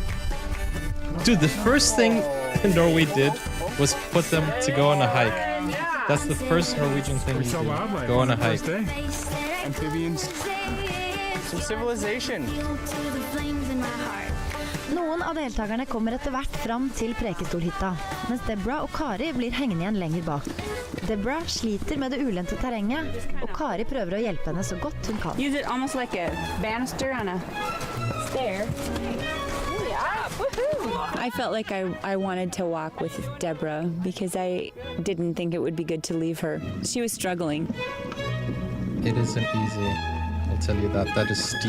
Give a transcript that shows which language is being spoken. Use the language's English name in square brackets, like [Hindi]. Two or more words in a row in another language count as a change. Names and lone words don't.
[English] Dude, the first thing Norway did was put them to go on a hike. That's the first Norwegian thing you saw do. wildlife Go on a the hike. first day. Amphibians. Some civilization. [Norwegian] Noen av deltakerne kommer etter hvert fram til Prekestolhytta, mens Deborah og Kari blir hengende igjen lenger bak. Deborah sliter med det ulendte terrenget, og Kari prøver å hjelpe henne så godt hun kan. [English] Use it almost like a banister on a stair. I felt like I wanted to walk with Deborah because I didn't think it would be good to leave her. She was struggling. It isn't easy. I'll tell you that. That is steep.